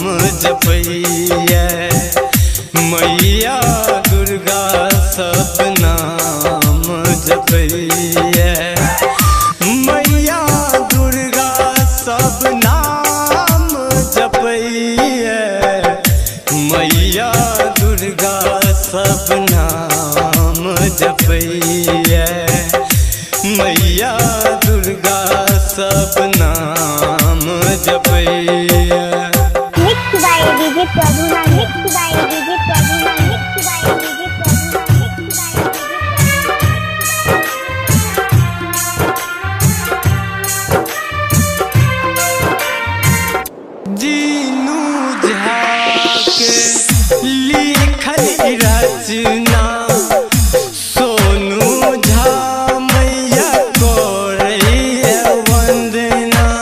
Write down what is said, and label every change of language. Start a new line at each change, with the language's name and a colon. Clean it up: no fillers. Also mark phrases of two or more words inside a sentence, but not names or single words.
Maithili: जपैया, मैया दुर्गा सब नाम जपैया, मैया दुर्गा सब नाम जपैया, मैया दुर्गा सब नाम जपैया, मैया दुर्गा सब नाम जपैया।
English: Mixed by DJ Prabhuna, mixed by DJ Prabhuna, mixed by DJ Prabhuna, mixed by
Maithili: दीनू झा के लिखल रचना सोनू झा मैया करैया वंदना।